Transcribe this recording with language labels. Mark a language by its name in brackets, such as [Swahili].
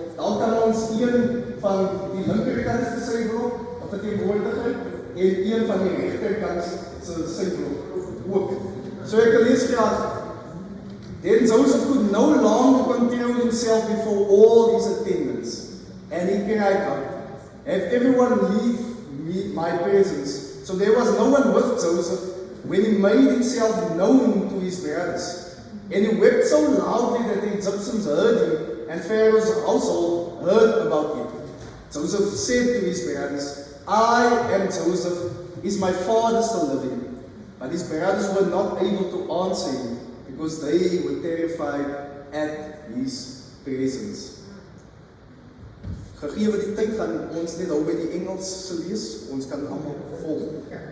[Afrikaans] Dan kan ons een van die linkerkant se syblok, of verteenwoordiger, en een van die regterkant se syblok ook. So ek lees graag. [English] Then Joseph could no longer control himself before all his attendants, and he cried out, "Have everyone leave my presence." So there was no one with Joseph when he made himself known to his brothers. And he wept so loudly that the Egyptians heard him, and Pharaoh's household heard about him. Joseph said to his brothers, "I am Joseph. Is my father still living?" But his brothers were not able to answer him, because they were terrified at his presence. [Afrikaans] Gegee die tyd gaan ons net nou by die Engelse lees, ons kan almal volg.